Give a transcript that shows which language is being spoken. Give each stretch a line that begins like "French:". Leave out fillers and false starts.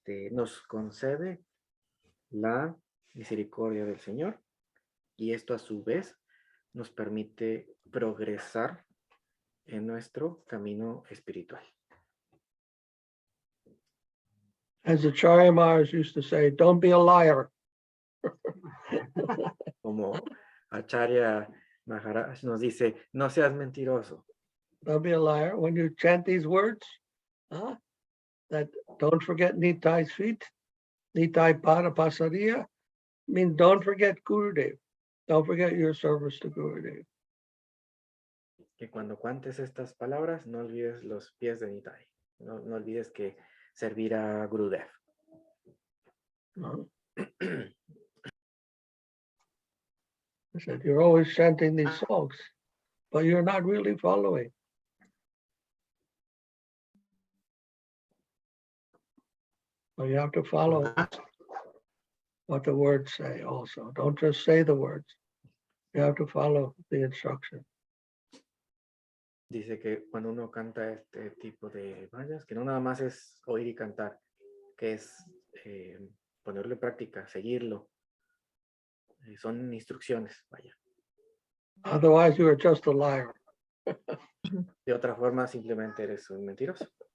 Spanish: nos concede la misericordia del Señor, y esto a su vez nos permite progresar en nuestro camino espiritual.
English: As the Acharya Maharaj used to say, don't be a liar.
Spanish: Como Acharya Maharaj nos dice, no seas mentiroso.
English: Don't be a liar. When you chant these words, that don't forget Nitai's feet, Nitai Pada Pasariya, means don't forget Gurudev. Don't forget your service to Gurudev.
Spanish: Que cuando cantes estas palabras, no olvides los pies de Nitai. No olvides que servir a Gurudev.
English: I said, you're always chanting these songs, but you're not really following. So you have to follow what the words say also. Don't just say the words. You have to follow the instruction.
Spanish: Dice que cuando uno canta este tipo de vayas, que no nada más es oír y cantar, que es ponerlo en práctica, seguirlo. Son instrucciones, vaya.
English: Otherwise, you are just a liar.
Spanish: De otra forma, simplemente eres un mentiroso.